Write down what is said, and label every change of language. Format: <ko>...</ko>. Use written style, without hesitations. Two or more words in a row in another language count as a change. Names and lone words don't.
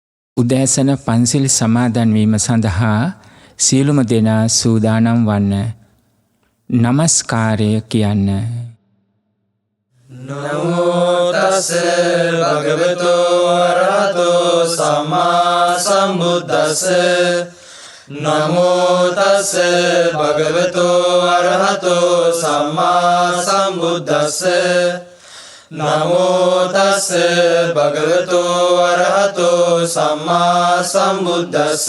<si>උදෑසන පන්සිල් සමාදන් වීම සඳහා සියලුම දෙනා සූදානම් වන්න. නමස්කාරය කියන්න.</si> <pi>නමෝ තස් භගවතෝ අරහතෝ සම්මා සම්බුද්දස්ස. නමෝ තස් භගවතෝ අරහතෝ සම්මා සම්බුද්දස්ස. නමෝ තස් භගවතෝ අරහතෝ සම්මා සම්බුද්දස්ස.</pi>